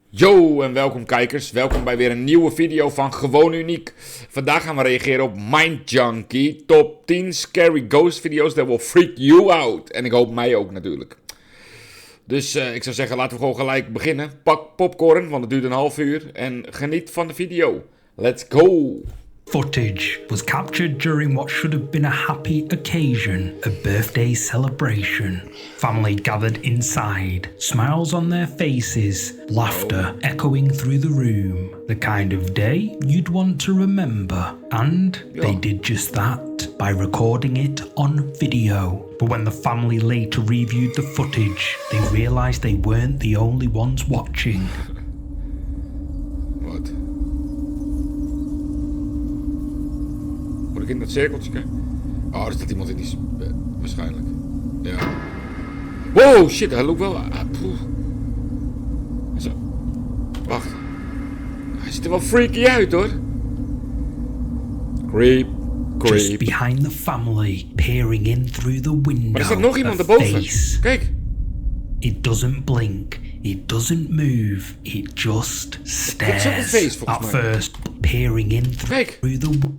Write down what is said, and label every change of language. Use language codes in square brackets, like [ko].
[nl] Hallo en welkom kijkers, welkom bij weer een nieuwe video van Gewoon Uniek. Vandaag gaan we reageren op Mind Junkie, top 10 scary ghost video's that will freak you out. En ik hoop mij ook natuurlijk. Dus ik zou zeggen, laten we gewoon gelijk beginnen. Pak popcorn, want het duurt een half uur en geniet van de video. [en] Let's go! Footage was captured during what should have been a happy occasion, a birthday celebration. Family gathered inside, smiles on their faces, laughter echoing through the room. The kind of day you'd want to remember. And they did just that by recording it on video. But when the family later reviewed the footage, they realized they weren't the only ones watching. [nl] Wat? Moet ik in dat cirkeltje kijken? Oh, er staat iemand in die... waarschijnlijk. Ja. Wow, shit, hij loopt wel... Zo. Wacht. Hij ziet er wel freaky uit, hoor. [en] Creep. Just behind the family, peering in through the window. [nl] Maar er staat nog iemand erboven. Kijk. [en] It doesn't blink. It doesn't move. It just stares. [nl] Dat is ook een face, volgens [en] At [nl] mij. [en] first, peering in through the